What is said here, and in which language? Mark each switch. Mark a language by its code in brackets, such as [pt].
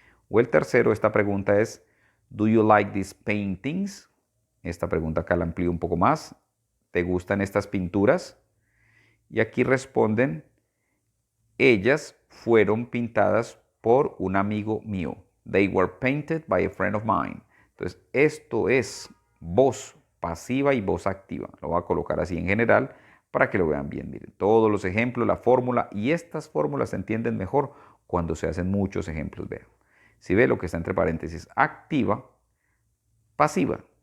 [es] O el tercero, esta pregunta es, [en] do you like these paintings? [es] Esta pregunta acá la amplío un poco más. ¿Te gustan estas pinturas? Y aquí responden, ellas fueron pintadas por un amigo mío. [en] They were painted by a friend of mine. [es] Entonces, esto es voz pasiva y voz activa. Lo voy a colocar así en general para que lo vean bien. Miren, todos los ejemplos, la fórmula, y estas fórmulas se entienden mejor cuando se hacen muchos ejemplos. Vean. Si ve lo que está entre paréntesis, activa, pasiva.